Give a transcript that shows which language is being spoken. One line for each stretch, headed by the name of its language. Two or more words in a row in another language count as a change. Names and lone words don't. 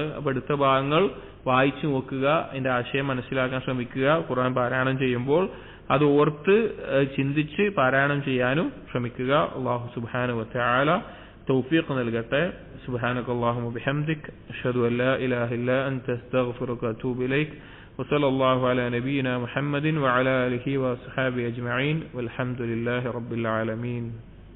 Malayalam: അപ്പോൾ അടുത്ത ഭാഗങ്ങൾ വായിച്ചു നോക്കുക, അതിന്റെ ആശയം മനസ്സിലാക്കാൻ ശ്രമിക്കുക. ഖുർആൻ പാരായണം ചെയ്യുമ്പോൾ അത് ഓർത്ത് ചിന്തിച്ച് പാരായണം ചെയ്യാനും ശ്രമിക്കുക.
Arabic: الله سبحانه وتعالى
Malayalam: തൗഫീഖ് നൽകട്ടെ.
Arabic: سبحانك اللهم وبحمدك أشهد أن لا إله إلا أنت أستغفرك وأتوب إليك. وصلى الله على نبينا محمد وعلى آله وصحبه أجمعين والحمد لله رب العالمين.